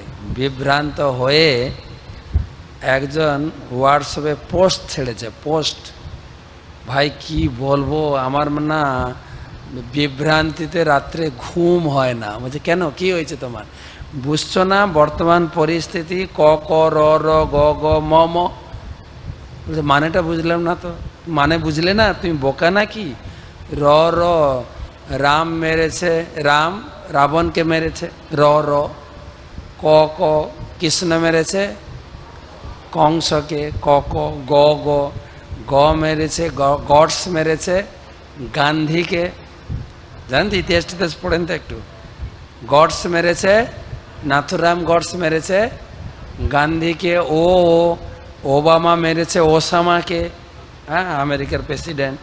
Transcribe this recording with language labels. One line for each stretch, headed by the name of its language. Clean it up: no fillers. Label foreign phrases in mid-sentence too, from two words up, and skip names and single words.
Bangla: বিভ্রান্ত হয়ে একজন হোয়াটসঅ্যাপে পোস্ট ছেড়েছে, পোস্ট। ভাই কি বলবো, আমার না বিভ্রান্তিতে রাত্রে ঘুম হয় না। বলছে কেন, কি হয়েছে তোমার? বুঝছো না বর্তমান পরিস্থিতি, ক ক র র গ গ ম ম। বলছে মানেটা বুঝলাম না তো। মানে বুঝলে না, তুমি বোকা নাকি? র র রাম মেরেছে, রাম রাবণকে মেরেছে, র র। ক ক কৃষ্ণ মেরেছে কংসকে, ক ক। গ গ গ মেরেছে গডস মেরেছে গান্ধীকে। জানেন তো, ইতিহাস টিতিহাস পড়েন তো একটু। গডস মেরেছে, নাথুরাম গডস মেরেছে গান্ধীকে। ও ওবামা মেরেছে ওসামাকে, হ্যাঁ, আমেরিকার প্রেসিডেন্ট।